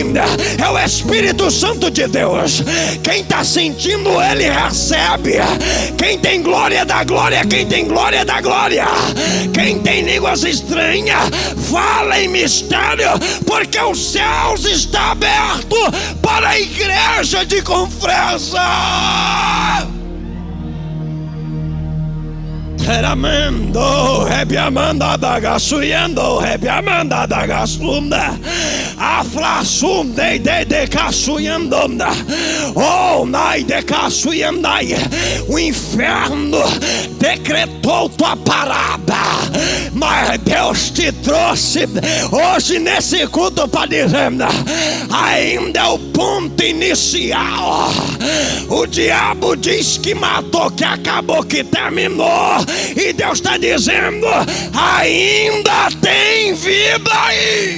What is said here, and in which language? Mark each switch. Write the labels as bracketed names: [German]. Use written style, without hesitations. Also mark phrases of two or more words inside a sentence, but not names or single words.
[Portuguese] É o Espírito Santo de Deus. Quem está sentindo, ele recebe. Quem tem glória da glória, quem tem glória da glória, quem tem línguas estranhas, fala em mistério, porque os céus estão abertos para a igreja de Confresa. Teramendo, rebiamanda da gasuyendo, rebiamanda da gasunda, aflasunde de casuyandonda, oh, nai de casuyandai. O inferno decretou tua parada, mas Deus te trouxe hoje nesse culto para dizer: ainda é o ponto inicial. O diabo diz que matou, que acabou, que terminou, e Deus está dizendo: ainda tem vida aí.